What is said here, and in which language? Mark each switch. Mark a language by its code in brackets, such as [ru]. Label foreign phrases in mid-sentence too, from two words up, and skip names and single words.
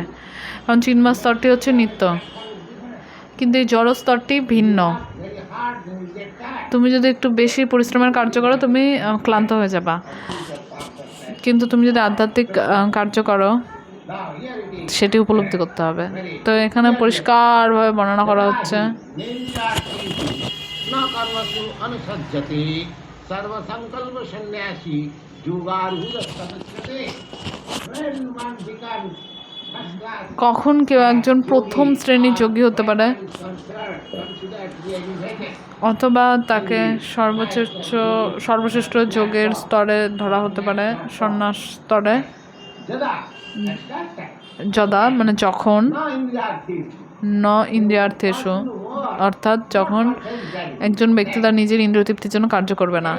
[bn] কারণ চিন্ময় স্তরটি হচ্ছে নিত্য, কিন্তু এই জড় স্তরটি ভিন্ন। তুমি যদি একটু বেশি পরিশ্রমের কার্য করো তুমি ক্লান্ত হয়ে যাবা, কিন্তু তুমি যদি আধ্যাত্মিক কার্য করো সেটি উপলব্ধি করতে হবে। তো এখানে পরিষ্কারভাবে বর্ণনা করা হচ্ছে [sa] सर्वसंकल्प सन्यासी जुगारूढ़ सदस्यते। [en] When one becomes [bn] কখন কেউ একজন প্রথম শ্রেণীর যোগী হতে পারে, অথবা তাকে সর্বশ্রেষ্ঠ যোগের স্তরে ধরা হতে পারে, সন্ন্যাস স্তরে। যদা মানে যখন, [sa] ন ইন্দ্রিয়ার্থেষু [bn] অর্থাৎ যখন একজন ব্যক্তি তার নিজের ইন্দ্রিয় তৃপ্তির জন্য কার্য করবে না।